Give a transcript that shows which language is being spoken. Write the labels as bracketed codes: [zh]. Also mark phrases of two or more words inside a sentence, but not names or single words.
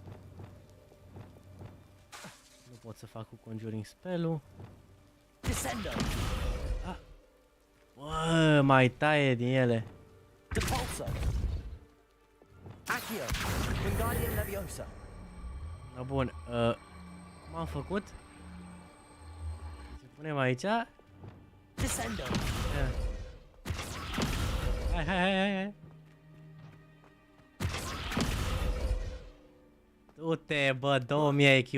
[ro] Nu pot să fac cu Conjuring spell-ul. Descendo. Bă, mai taie din ele. Depulso. Accio. Wingardium Leviosa. No, bun. Cum am făcut? Să punem aici. Descendo. Hai. Du-te, bă, 2000 IQ.